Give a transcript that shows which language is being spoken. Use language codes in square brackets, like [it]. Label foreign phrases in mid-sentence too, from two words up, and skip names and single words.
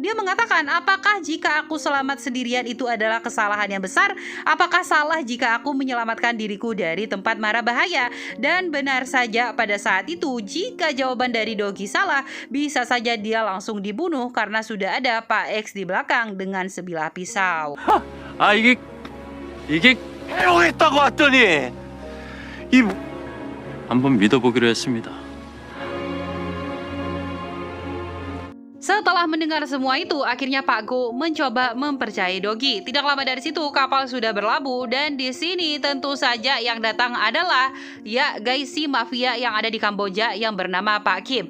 [id] Dia mengatakan, apakah jika aku selamat sendirian itu adalah kesalahan yang besar? Apakah salah jika aku menyelamatkan diriku dari tempat mara bahaya? Dan benar saja pada saat itu jika jawaban dari Dogi salah, bisa saja dia langsung dibunuh karena sudah ada Pak X di belakang dengan sebilah pisau. [ko] 아 이게 해롱했다고 왔더니 이 한번 믿어보기로 했습니다. [id] Setelah mendengar semua itu, akhirnya Pak Go mencoba mempercayai Dogi. Tidak lama dari situ kapal sudah berlabuh dan di sini tentu saja yang datang adalah ya guys si mafia yang ada di Kamboja yang bernama Pak Kim.